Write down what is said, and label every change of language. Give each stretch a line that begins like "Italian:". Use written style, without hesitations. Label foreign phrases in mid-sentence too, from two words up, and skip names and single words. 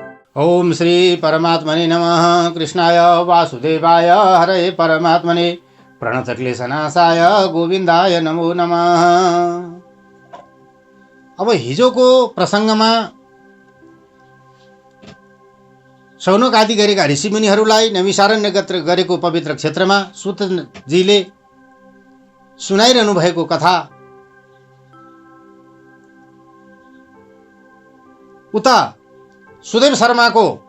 Sanskrit: ओम श्री परमात्मने नमः। कृष्णाय वासुदेवाय हरे परमात्मने प्रणतक्लेशनाशाय गोविन्दाय नमो नमः।
Nepali: अब हिजोको प्रसङ्गमा शौनक आदि गरेका ऋषिमुनिहरूलाई नैमिषारण्य गरेको पवित्र क्षेत्रमा सुतजीले सुनाइरहनु भएको कथा उता सुदेव शर्माको